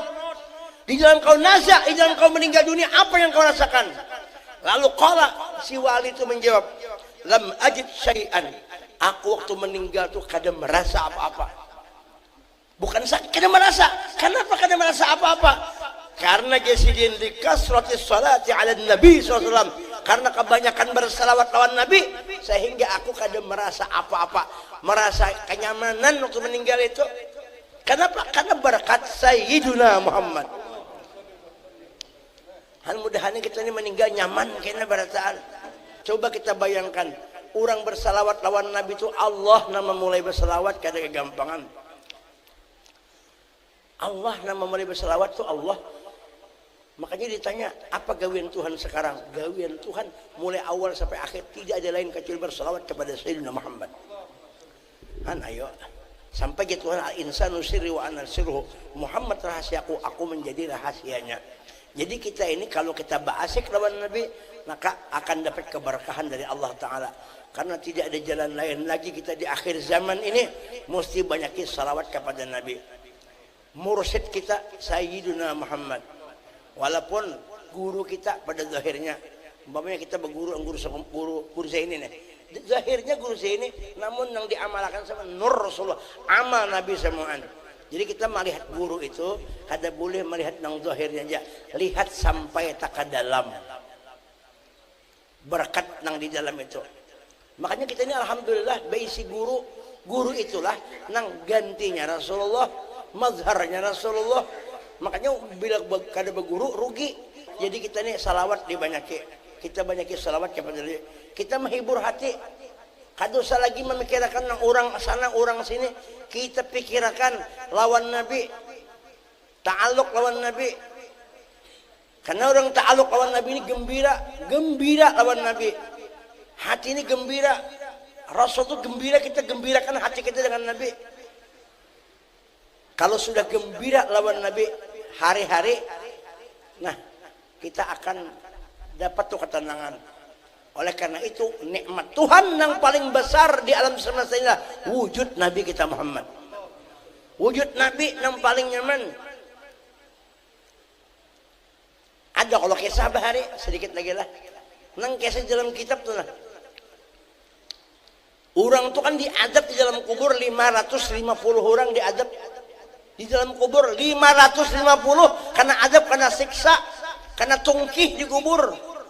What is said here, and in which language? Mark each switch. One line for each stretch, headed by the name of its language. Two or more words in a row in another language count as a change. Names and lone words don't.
Banjar: Di dalam kau nazak, di dalam kau meninggal dunia, apa yang kau rasakan?
Indonesian: Lalu qala, si wali itu menjawab,
Arabic: لم أجد شيئا.
Banjar: Aku waktu meninggal tuh kadang merasa apa-apa. Bukan sakit, kadang merasa. Kenapa kadang merasa apa-apa? Karena kesidin di
Arabic: كثرة الصلاة على النبي
Banjar: SAW. Karena kebanyakan bersalawat lawan Nabi, sehingga aku kadang merasa apa-apa, merasa kenyamanan waktu meninggal itu.
Indonesian: Kenapa?
Banjar: Karena berkat Sayyiduna Muhammad. Mudah-mudahan kita ini meninggal nyaman kayaknya barataan. Coba kita bayangkan, orang bersalawat lawan Nabi itu Allah nama mulai bersalawat kada kegampangan. Allah nama mulai bersalawat itu Allah. Makanya ditanya, apa gawian Tuhan sekarang?
Indonesian: Gawian Tuhan mulai awal sampai akhir tidak ada lain kecuali bersalawat kepada Sayyidina Muhammad. Ayo. Sampai gitu Tuhan,
Arabic: الإنسان سري وأنا سره.
Banjar: Muhammad rahasiaku, aku menjadi rahasianya. Jadi kita ini kalau kita ba'asyik lawan Nabi, maka akan dapat keberkahan dari Allah Ta'ala.
Indonesian: Karena tidak ada jalan lain lagi kita di akhir zaman ini, mesti banyakin salawat kepada Nabi. Mursyid kita Sayyiduna Muhammad. Walaupun guru kita pada zahirnya, umpamanya kita berguru guru saya ini nih, zahirnya guru saya ini, namun yang diamalkan sama Nur Rasulullah,
Banjar: amal Nabi semuaan. Jadi kita melihat guru itu kada boleh melihat nang zahirnya aja, lihat sampai tak ke dalam berkat nang di dalam itu. Makanya kita ini alhamdulillah baisi guru itulah nang gantinya Rasulullah, mazharnya Rasulullah. Makanya bila kada berguru rugi. Jadi kita ini salawat dibanyaki, kita banyaki salawat kepada dia.
Indonesian: Kita menghibur hati.
Banjar: Kada usah lagi memikirkan orang sana orang sini, kita pikirkan lawan Nabi, ta'aluk lawan Nabi. Karena orang ta'aluk lawan Nabi ini gembira lawan Nabi.
Indonesian: Hati ini gembira. Rasul itu gembira, kita gembirakan hati kita dengan Nabi.
Banjar: Kalau sudah gembira lawan Nabi hari-hari, nah kita akan dapat tuh ketenangan.
Indonesian: Oleh karena itu nikmat Tuhan yang paling besar di alam semesta ini wujud Nabi kita Muhammad.
Banjar: Wujud Nabi yang paling nyaman. Ada kalau kisah bahari sedikit lagi lah. Nang kisah dalam kitab tuh lah. Orang tuh kan diadab di dalam kubur 550 orang diadab di dalam kubur 550 karena adab, karena siksa, karena tungkih di kubur.